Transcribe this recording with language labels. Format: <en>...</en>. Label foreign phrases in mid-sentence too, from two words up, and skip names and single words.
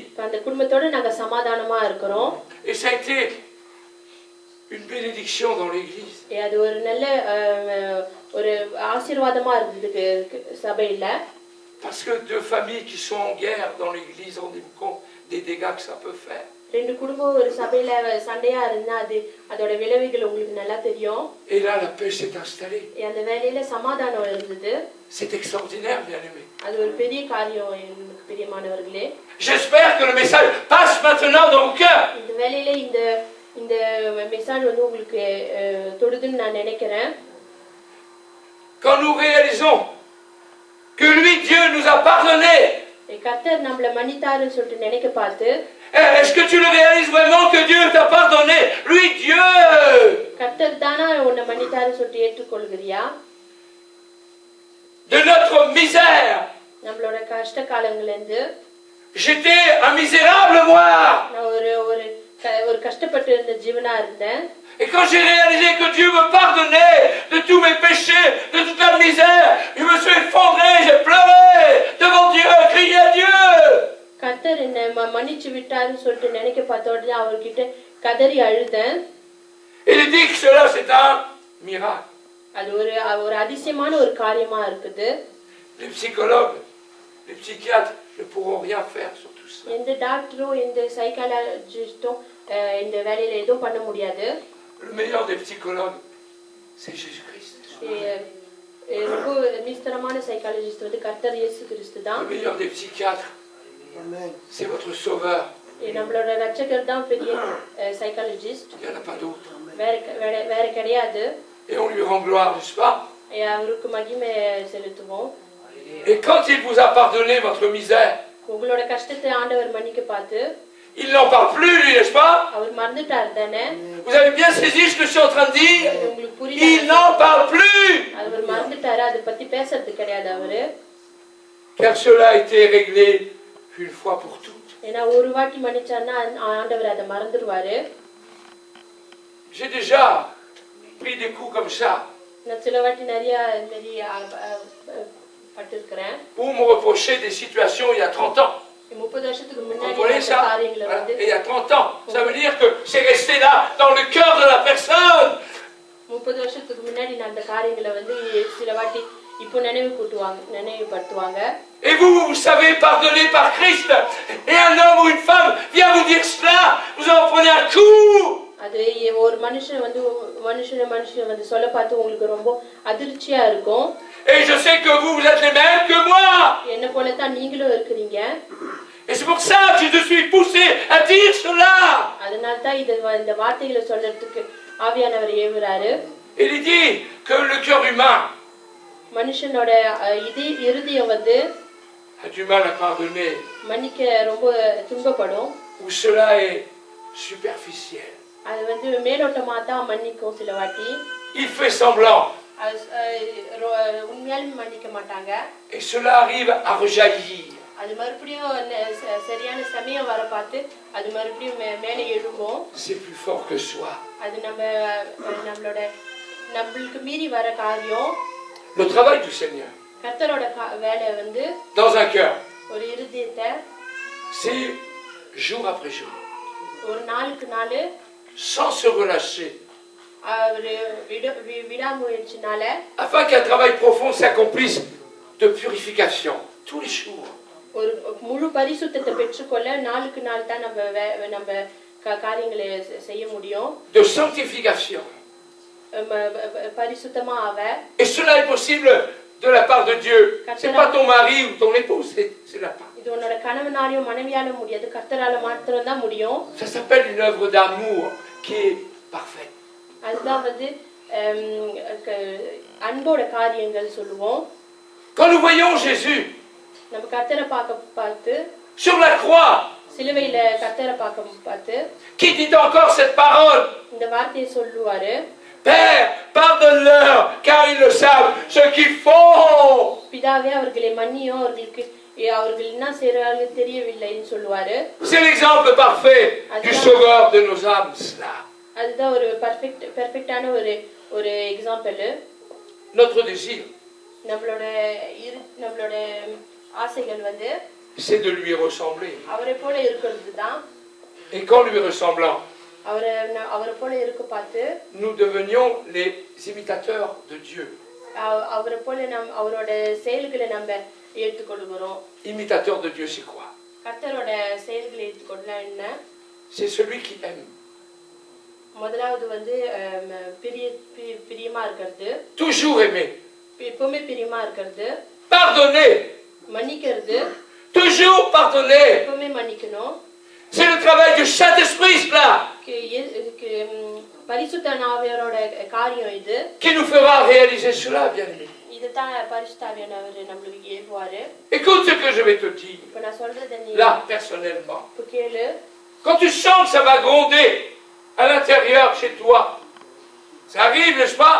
<ta>அந்த குடும்பத்தோட நாங்க சமாதானமா இருக்கிறோம்.</ta> <fr>Et ça a été une bénédiction dans l'église.</fr> <ta>அது ஒரு நல்ல ஒரு ஆசீர்வாதமா இருந்தது சபையில.</ta> <fr>Parce que deux familles qui sont en guerre dans l'église, rendez-vous compte des dégâts que ça peut faire.</fr> <ta>ரெண்டு குடும்பம் ஒரு சபையில சண்டையா இருந்தா அதோட விளைவுகள் உங்களுக்கு நல்லா தெரியும்.</ta> <fr>Et là la paix s'est installée.</fr> <ta>அந்த வேளையில சமாதானம் இருந்தது.</ta> <fr>C'est extraordinaire, bien-aimés.</fr> <ta>அது ஒரு பெரிய காரியம் எனக்கு பிரியமானவர்களே.</ta> <fr>J'espère que le message passe maintenant dans vos cœurs.</fr> <ta>இந்த வேளையில இந்த மெசேஜ் வந்து உங்களுக்கு தொடுதுன்னு நான் நினைக்கிறேன்.</ta> <fr>Quand nous réalisons que lui, Dieu, nous a pardonné.</fr> <ta>கர்த்தர் நம்மள மன்னித்தாருன்னு சொல்லிட்டு நினைக்க பார்த்து,</ta> <fr>est-ce que tu le réalises vraiment que Dieu t'a pardonné? Lui, Dieu.</fr> <ta>கர்த்தர் தானா உன்னை மன்னித்தாருன்னு சொல்லிட்டு ஏற்றுக்கொள்கிறியா?</ta> <fr>De notre misère.</fr> <ta>நம்மளோட கஷ்ட காலங்கள்ல இருந்து</ta> <fr>j'étais un misérable moi.</fr> <ta>நான் ஒரு கஷ்டப்பட்டு இருந்த ஜீவனா இருந்தேன்.</ta> <fr>Et quand j'ai réalisé que Dieu me pardonnait de tous mes péchés, de toute la misère, je me suis effondré, j'ai pleuré devant Dieu, crié à Dieu.</fr> <ta>கர்த்தர் என்னை மன்னிச்சு விட்டாருன்னு சொல்லிட்டு நினைக்க பார்த்த உடனே அவர்கிட்ட கதறி அழுதேன்.</ta> <fr>Il dit que cela c'est un miracle.</fr> <ta>அது ஒரு அதிசயமான ஒரு காரியமா இருக்குது.</ta> <fr>Les psychologues, les psychiatres ne pourront rien faire sur tout ça.</fr> <ta>எந்த டாக்டரும் எந்த சைக்காலஜிஸ்டும் இந்த வேலையில எதுவும் பண்ண முடியாது.</ta> <fr>Le meilleur des psychologues, c'est Jésus-Christ.</fr> <ta>ரொம்ப மிஸ்தரமான சைக்காலஜிஸ்ட் வந்து கர்த்தர் இயேசு கிறிஸ்து தான்.</ta> <fr>Le meilleur des psychiatres, c'est votre sauveur.</fr> <ta>நம்மளோட ரட்சகர் தான் பெரிய சைக்காலஜிஸ்ட்.</ta> <fr>Il n'y en a pas d'autre.</fr> <ta>வேற கிடையாது.</ta> <fr>Et on lui rend gloire, n'est-ce pas?</fr> <ta>அவருக்கு மகிமை செலுத்துவோம்.</ta> <fr>Et quand il vous a pardonné votre misère,</fr> <ta>உங்களோட கஷ்டத்தை ஆண்டவர் மன்னிக்க பார்த்து,</ta> <fr>il n'en parle plus, lui, n'est-ce pas?</fr> <ta>அவர் மறந்துட்டார் தானே?</ta> <fr>Vous avez bien saisi ce que je suis en train de dire?</fr> <ta>உங்களுக்கு புரியல?</ta> <fr>Il n'en parle plus.</fr> <ta>அவர் மறந்துட்டாரு, அதை பத்தி பேசுறது கிடையாது அவரு.</ta> <fr>Car cela a été réglé une fois pour toutes.</fr> <ta>ஏன்னா ஒரு வாட்டி மன்னிச்சார்னா ஆண்டவர் அதை மறந்துடுவாரு.</ta> <fr>J'ai déjà pris des coups comme ça.</fr> <ta>நான் சில வாட்டி நிறைய பட்டிருக்கிறேன்.</ta> <fr>Pour me reprocher des situations il y a 30 ans.</fr> <ta>30 வருஷத்துக்கு</ta> <fr>Vous</fr> <ta>முன்னாடி</ta> <fr>comprenez ça?</fr> <ta>காரியங்களை வந்து</ta> <fr>Et il y a 30 ans. Ça veut dire que c'est resté là, dans le cœur de la personne.</fr> <ta>30 வருஷத்துக்கு முன்னாடி நடந்த காரியங்களை வந்து சில வாட்டி இப்போ நினைவுபடுத்துவாங்க.</ta> <fr>Et vous savez pardonner par Christ. Et un homme ou une femme vient vous dire cela, vous en prenez un coup.</fr> <ta>அது ஒரு மனுஷன் வந்து சொல்ல பார்த்து உங்களுக்கு ரொம்ப அதிர்ச்சியா இருக்கும்.</ta> <fr>Et je sais que vous êtes les mêmes que moi.</fr> <ta>என்ன போல தான் நீங்களும் இருக்கிறீங்க.</ta> <fr>Et c'est pour ça que je suis poussé à dire cela.</fr> <ta>அதனால தான் இந்த வார்த்தைகளை சொல்றதுக்கு ஆவியானவர் ஏவுறாரு.</ta> <fr>Il dit que le cœur humain</fr> <ta>மனுஷனோட இருதயம் வந்து</ta> <fr>a du mal à pardonner.</fr> <ta>மன்னிக்க ரொம்ப துன்பப்படும்.</ta> <fr>Où cela est superficiel.</fr> <ta>அது வந்து மேலோட்டமா தான் மன்னிக்கும் சில வாட்டி.</ta> <fr>Il fait semblant.</fr> <ta>உண்மையாலுமே மன்னிக்க மாட்டாங்க.</ta> <fr>Et cela arrive à rejaillir.</fr> <ta>அது மறுபடியும் சரியான சமயம் வர பார்த்து அது மறுபடியும் மேலே எழும்பும்.</ta> <fr>C'est plus fort que soi.</fr> <ta>அது நம்மளுக்கு மீறி வர காரியம்.</ta> <fr>Le travail du Seigneur.</fr> <ta>கர்த்தரோட வேலை வந்து</ta> <fr>dans un cœur.</fr> <ta>ஒரு இருதயத்தை</ta> <fr>c'est jour après jour.</fr> <ta>ஒரு நாளுக்கு நாள்</ta> <fr>sans se relâcher.</fr> <ta>விடாமுயற்சினால</ta> <fr>afin qu'un travail profond s'accomplisse de purification tous les jours.</fr> <ta>ஒரு முழு பரிசுத்தத்தை பெற்றுக்கொள்ள நாளுக்கு நாள் தான் நம்ம காரியங்களை செய்ய முடியும்.</ta> <fr>de sanctification.</fr> <ta>பரிசுத்தமா ஆவ.</ta> <fr>Et cela est possible de la part de Dieu. C'est pas ton mari ou ton épouse, c'est la part.</fr> <ta>இது உன்னோட கணவனாலயோ மனைவியால முடியாது, கர்த்தரால மாத்திரம் தான் முடியும்.</ta> <fr>Ça s'appelle une œuvre d'amour qui est parfaite.</fr> <ta>அதுதான் வந்து அன்போட காரியங்கள் சொல்லுவோம்.</ta> <fr>Quand nous voyons Jésus</fr> <ta>நம்ம கர்த்தரை பார்த்து</ta> <fr>sur la croix,</fr> <ta>சிலுவையில கர்த்தரை பார்த்து</ta> <fr>qui dit encore cette parole,</fr> <ta>இந்த வார்த்தையை சொல்லுவாரு,</ta> <fr>Père, pardonne-leur, car ils ne savent ce qu'ils font.</fr> <ta>பிதாவே அவர்களை மன்னியும், அவர்கள் என்ன செய்றாங்க தெரியவில்லைன்னு சொல்லுவாரு.</ta> <fr>C'est l'exemple parfait du sauveur de nos âmes, cela.</fr> <ta>அதுதான் ஒரு பெர்ஃபெக்ட்டான ஒரு எக்ஸாம்பிள்.</ta> <fr>Notre désir,</fr> <ta>நம்மளோட ஆசைகள் வந்து</ta> <fr>c'est de lui ressembler.</fr> <ta>அவரை போல இருக்கிறது தான்.</ta> <fr>Et qu'en lui ressemblant,</fr> <ta>அவரை போல இருக்க பார்த்து</ta> <fr>nous devenions les imitateurs de Dieu.</fr> <ta>அவரை போல அவரோட செயல்களை நம்ம ஏற்றுக்கொள்கிறோம்.</ta> <fr>Imitateur de Dieu, c'est quoi?</fr> <ta>கர்த்தரோட செயல்களை ஏற்றுக்கொள்ளலாம் என்ன?</ta> <fr>C'est celui qui aime.</fr> <ta>முதலாவது வந்து பிரியமா இருக்கிறது,</ta> <fr>Toujours aimer.</fr> <ta>எப்பவுமே பிரியமா இருக்கிறது,</ta> <fr>Pardonner.</fr> <ta>மன்னிக்கிறது,</ta> <fr>Toujours pardonner.</fr> <ta>எப்பவுமே மன்னிக்கணும்.</ta> <fr>C'est le travail du Saint-Esprit, cela,</fr> <ta>பரிசுத்த ஆவியாரோட காரியம் இது.</ta> <fr>qui nous fera réaliser cela, bien-aimé.</fr> <ta>இதுதான் பரிசுத்த ஆவியானவர் நம்மளுக்கு ஏவுவாரு.</ta> <fr>Écoute ce que je vais te dire,</fr> <ta>இப்ப நான் சொல்றத நீ</ta> <fr>là, personnellement.</fr> <ta>இப்ப கேளு.</ta> <fr>Quand tu sens que ça va gronder à l'intérieur chez toi, ça arrive, n'est-ce pas?</fr>